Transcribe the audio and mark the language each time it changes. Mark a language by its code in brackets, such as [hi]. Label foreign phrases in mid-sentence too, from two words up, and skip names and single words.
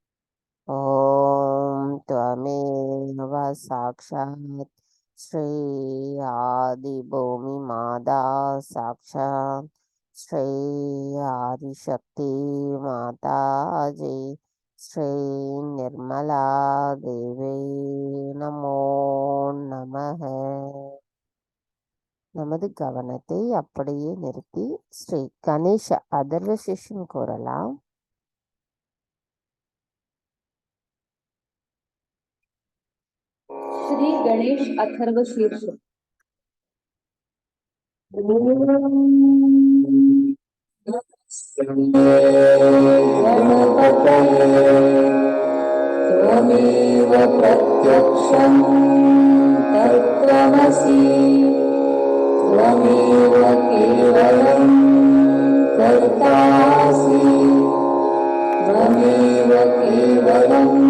[sa] ओम त्वमेव साक्षात् श्री आदि भूमि माता साक्षात् श्री आदिशक्ति माताजी श्री निर्मला देवी नमो நமः. [ta] நமது கவனத்தை அப்படியே நிறுத்தி ஸ்ரீ கணேச அதர்வ சிஷ்யம் கூறலாம். [sa] श्री गणेश अथर्व शीर्ष। त्वमेव प्रत्यक्षं तत्त्वमसि त्वमेव केवलं कर्तासि त्वमेव केवलं